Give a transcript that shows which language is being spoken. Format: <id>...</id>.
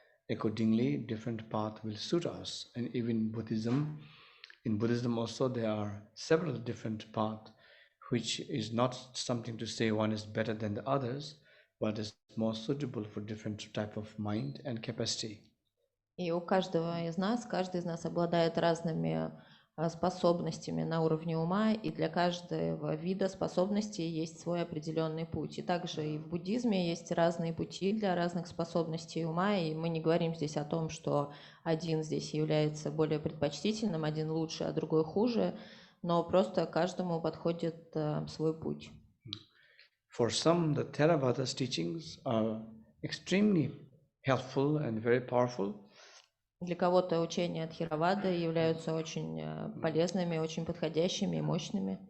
<en>Accordingly, different path will suit us. And even Buddhism, in Buddhism also there are several different paths, which is not something to say one is better than the others, but is more suitable for different type of mind and capacity.</en> <ru>И у каждого из нас, каждый из нас обладает разными способностями на уровне ума, и для каждого вида способностей есть свой определенный путь. И также и в буддизме есть разные пути для разных способностей ума, и мы не говорим здесь о том, что один здесь является более предпочтительным, один лучше, а другой хуже, но просто каждому подходит свой путь.</ru> <en>For some, the Theravada's teachings are extremely helpful and very powerful.</en> <ru>Для кого-то учения Тхеравады являются очень полезными, очень подходящими и мощными.</ru>